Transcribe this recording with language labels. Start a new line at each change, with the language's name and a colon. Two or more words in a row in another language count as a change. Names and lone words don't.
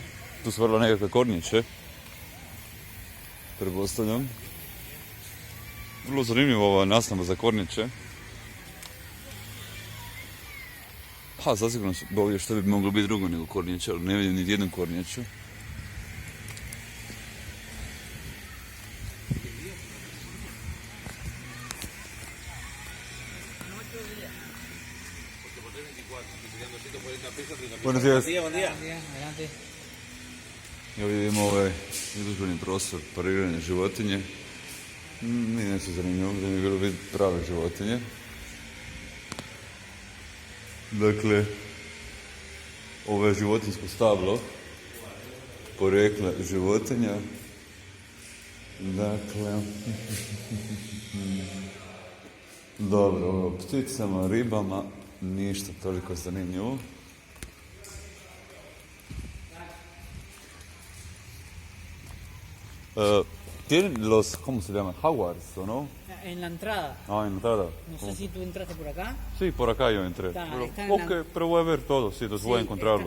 Croatian: Tu su vrlo nekakve kornjače, pretpostavljam. Vrlo zanimljiva ova naslova za kornjače. Ha, zasigurno su ovdje što bi moglo biti drugo nego kornjače, ali ne vidim niti jednu kornjaču.
Spanish: Buenos días. Buen día. Adelante.
Croatian: I ovdje vidimo ovaj izložbeni prostor parirane životinje. Nije nešto zanimljivo, da mi je bilo vidjeti prave životinje. Dakle, ovo je životinjsko stablo porekla životinja. Dakle, dobro, o pticama, ribama, ništa toliko zanimljivo.
Spanish: Tienen los, ¿cómo se llaman? Jaguars, ¿o no? En la entrada. Ah, en entrada. No sé si tú entraste por acá. Sí, por acá yo entré. Está Pero, en ok, la- pero voy a ver todo, sí, entonces voy a encontrarlos.